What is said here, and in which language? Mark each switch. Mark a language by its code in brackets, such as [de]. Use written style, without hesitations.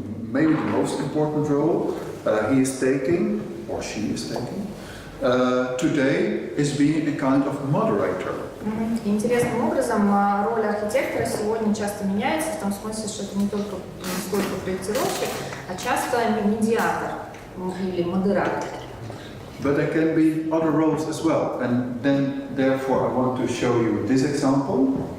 [en] Maybe the most important role he is taking, or she is taking, today is being a kind of moderator. [ru] Интересным образом роль архитектора сегодня часто меняется, в том смысле, что это не столько проектировщик, а часто медиатор или модератор. [en] But there can be other roles as well, and then therefore I want to show you this example.